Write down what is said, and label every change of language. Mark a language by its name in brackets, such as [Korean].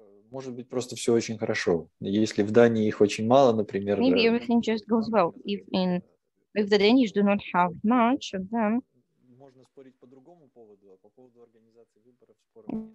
[Russian] Может быть, просто все очень хорошо. Если в Дании их очень мало, например... [English] Maybe everything just goes well. If the Danish do not have much of them, [Russian] можно спорить по другому поводу, а по поводу организации выборов споров нет.